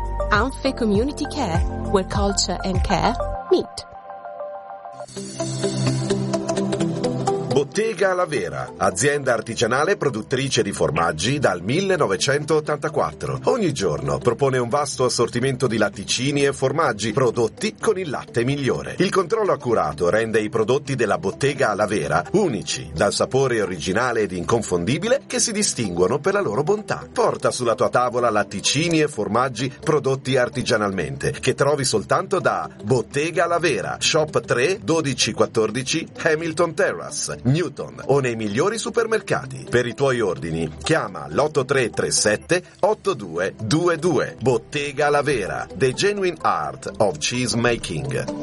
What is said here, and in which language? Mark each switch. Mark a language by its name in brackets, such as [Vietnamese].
[English] Anfe Community Care, where culture and care meet. [Italian] Bottega La Vera, azienda artigianale produttrice di formaggi dal 1984. Ogni giorno propone un vasto assortimento di latticini e formaggi prodotti con il latte migliore. Il controllo accurato rende i prodotti della Bottega La Vera unici, dal sapore originale ed inconfondibile che si distinguono per la loro bontà. Porta sulla tua tavola latticini e formaggi prodotti artigianalmente che trovi soltanto da Bottega La Vera, Shop 3, 1214 Hamilton Terrace, Newton o nei migliori supermercati. Per i tuoi ordini chiama l'83378222. [English] Bottega La Vera, the genuine art of cheese making.